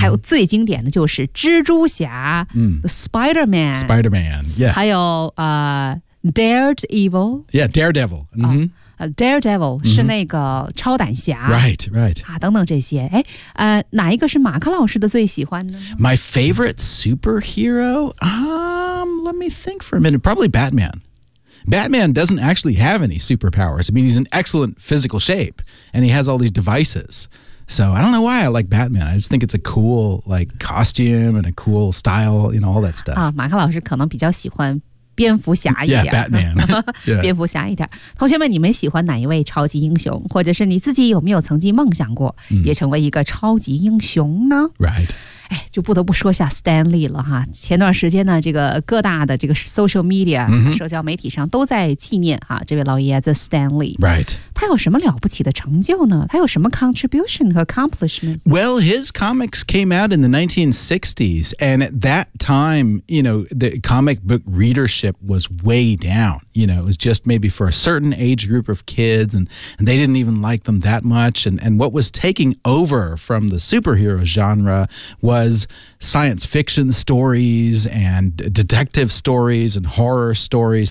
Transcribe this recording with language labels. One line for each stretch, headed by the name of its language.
Chinese: 还有最经典的就是蜘蛛侠、 mm.
English: Spider-Man Spider-Man, yeah.
Chinese: 还有、Daredevil
English: yeah, Daredevil、mm-hmm.
Chinese: Daredevil、mm-hmm. 是那个超胆侠
English: Right, right、
Chinese: 啊、等等这些哎，哪一个是马克老师的最喜欢呢
English: My favorite superhero、Let me think for a minute Probably Batman Batman doesn't actually have any superpowers I mean he's in excellent physical shape And he has all these devicesSo I don't know why I like Batman. I just think it's a cool like costume and a cool style, you know, all that stuff.
Chinese: 啊，马克老师可能比较喜欢蝙蝠侠一点。
English: Yeah, Batman.
Chinese: 蝙蝠侠一点。同学们，你们喜欢哪一位超级英雄？或者是你自己有没有曾经梦想过也成为一个超级英雄呢？
English: Right.
Chinese: 哎，就不得不说下 Stan Lee 了哈。前段时间呢，这个各大的这个 social media、 mm-hmm. 社交媒体上都在纪念啊这位老爷子 Stan Lee。
English: Right.
Chinese: 他有什么了不起的成就呢？他有什么 contribution 和 accomplishment?
English: Well, his comics came out in the 1960s, and at that time, you know, the comic book readership was way down. you know, it was just maybe for a certain age group of kids, and they didn't even like them that much. And what was taking over from the superhero genre was science fiction stories and detective stories and horror stories.